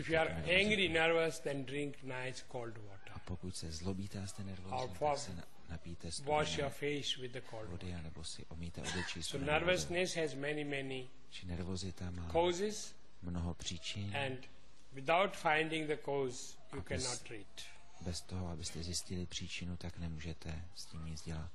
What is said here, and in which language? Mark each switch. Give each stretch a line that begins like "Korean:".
English: If you are angry, nervous, then drink nice cold water.
Czech: A pokud se zlobíte a jste nervózní, tak se napijte studené
English: wash your face with the cold
Czech: vody, anebo si omýte obličí.
English: So nervousness has many, many causes,
Czech: mnoho příčin.
English: And without finding the cause, you cannot treat.
Czech: Bez toho, abyste zjistili příčinu, tak nemůžete s tím nic dělat.